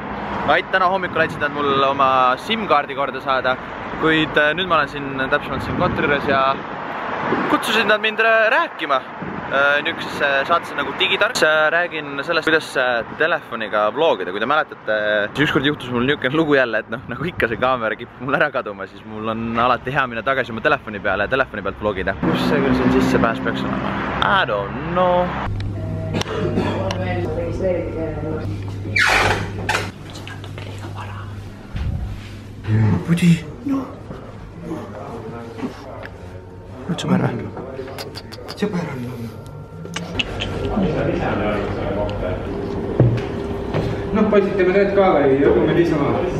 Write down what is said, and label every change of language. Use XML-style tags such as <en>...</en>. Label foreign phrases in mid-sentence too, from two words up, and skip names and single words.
<et>Täna hommikul aitasid nad mul oma SIM-kaardi korda saada, kuid nüüd ma olen siin täpsemalt siin kontoris ja kutsusid nad mind rääkima. Niisugusesse saatesse nagu Digitark. Räägin sellest, kuidas telefoniga vlogida. Kui te mäletate, siis ükskord juhtus mul niisugune lugu jälle, et nagu ikka see kaamera kipub mul ära kaduma, siis mul on alati hea minna tagasi oma telefoni peale ja telefoni pealt vlogida. Kus see küll siin sissepääs peaks olema?</et> <en>I don't know.</en> <et>Pudi, no. Nüüd sõber või? Sõber on. Noh, poisid teeme tööd ka või jõuame niisama?</et>